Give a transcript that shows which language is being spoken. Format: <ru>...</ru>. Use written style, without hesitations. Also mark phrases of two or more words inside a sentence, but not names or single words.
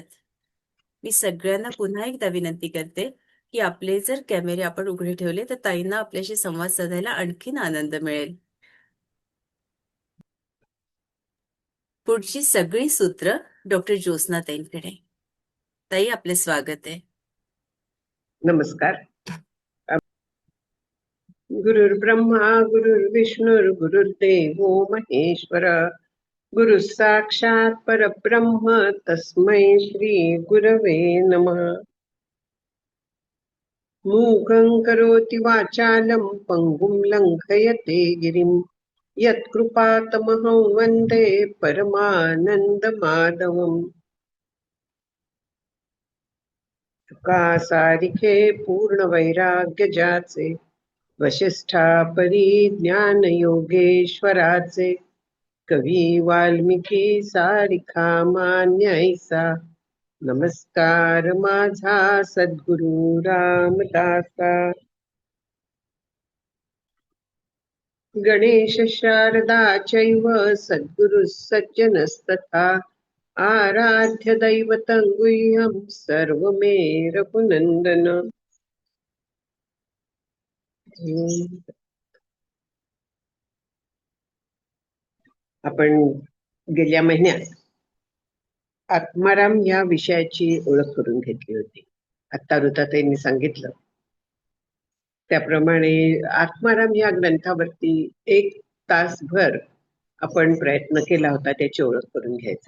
<mr>मी सगळ्यांना पुन्हा एकदा विनंती करते की आपले जर कॅमेरे आपण उघडे ठेवले तर ताईंना आपल्याशी संवाद साधायला आणखीन आनंद मिळेल. पुढची सगळी सूत्र डॉक्टर ज्योत्स्नाताईंकडे. ताई, आपले स्वागत आहे. नमस्कार.</mr> <sa>गुरुर्ब्रह्मा गुरुर्विष्णुर गुरुर्देवो महेश्वर, गुरु साक्षात परब्रह्म तस्मै श्री गुरवे नमः. मूकं करोति वाचालं पंगुं लंघयते गिरिं, यत्कृपातमहं वन्दे परमानन्दमाधवम्.</sa> <mr>तुका सारिखे पूर्ण वैराग्य ज्याचे, वशिष्ठा परी ज्ञान योगेश्वराचे, कवी वाल्मिकी सारिखा मान्य ऐसा, नमस्कार माझा सद्गुरु रामदासा.</mr> <sa>गणेश शारदा चैव सद्गुरु सज्जनस्तथा, आराध्य दैवतं गुह्यं सर्वमे रघुनंदन.</sa> <mr>आपण गेल्या महिन्यात आत्माराम या विषयाची ओळख करून घेतली होती. आता ऋताताईंनी सांगितलं त्याप्रमाणे आत्माराम या ग्रंथावरती 1 तासभर आपण प्रयत्न केला होता त्याची ओळख करून घ्यायचा.</mr>